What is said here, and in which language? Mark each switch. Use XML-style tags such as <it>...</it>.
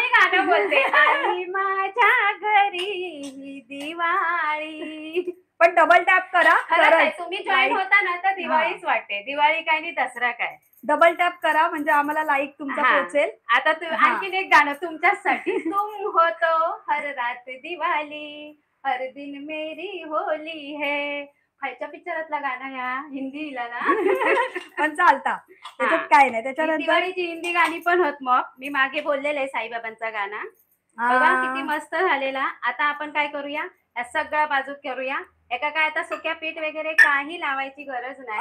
<mr>मी गाणं बोलते. आली माझ्या घरी ही दिवाळी. पण डबल टॅप करा खरंच आहे, खरंच. तुम्ही जॉईन होता ना तर दिवाळीच वाटते. दिवाळी काय आणि दसरा काय. डबल टॅप करा म्हणजे आम्हाला लाईक तुमचा हा. पोहोचेल. आता हा. आणखीन एक गाणं तुमच्यासाठी.</mr> <hi>तुम हो तो हर रात दिवाली, हर दिन मेरी होली है.</hi> <mr>खायच्या पिक्चरातला गाणं ह्या हिंदीला ना. पण चालता त्याच्यात हा. काय नाही. ही त्याच्यानंतर दिवाळीची हिंदी गाणी पण होत मग. मी मागे बोललेले साईबाबांचा गाणं. बघा किती मस्त झालेला. आता आपण काय करूया, या सगळ्या बाजू करूया. एका काय आता सुक्या पीठ वगैरे काही लावायची गरज नाही.</mr>